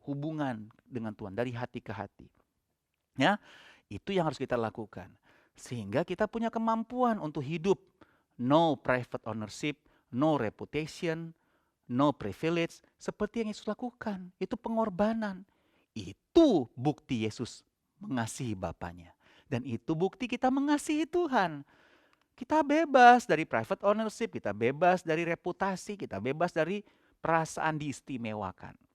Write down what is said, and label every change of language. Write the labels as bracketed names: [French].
[Indonesian] Hubungan dengan Tuhan dari hati ke hati. Ya, itu yang harus kita lakukan. Sehingga kita punya kemampuan untuk hidup. [English] No private ownership, no reputation, no privilege. [Indonesian] Seperti yang Yesus lakukan. Itu pengorbanan. Itu bukti Yesus mengasihi Bapaknya. Dan itu bukti kita mengasihi Tuhan. Kita bebas dari private ownership, kita bebas dari reputasi, kita bebas dari perasaan diistimewakan.